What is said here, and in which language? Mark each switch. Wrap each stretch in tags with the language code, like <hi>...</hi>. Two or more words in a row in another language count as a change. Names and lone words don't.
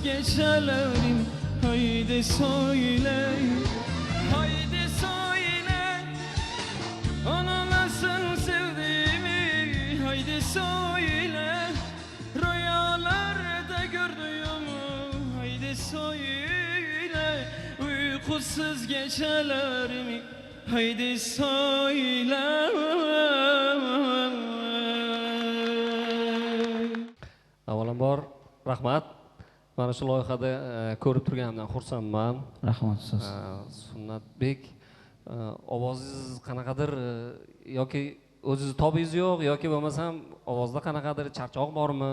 <tr>gecelerim haydi söyle haydi söyle ona nasıl sevdiğimi haydi söyle rüyalarda gördüğümü haydi söyle uykusuz gecelerimi haydi söyle.</tr> <uz>Avvalambor rahmat. Mana shu loyihada ko'rib turganimdan xursandman. Rahmat siz. Sunnatbek, ovozingiz qanaqadir yoki o'zingizni tobingiz yo'q yoki bo'lmasam ovozda qanaqadir charchoq bormi?</uz>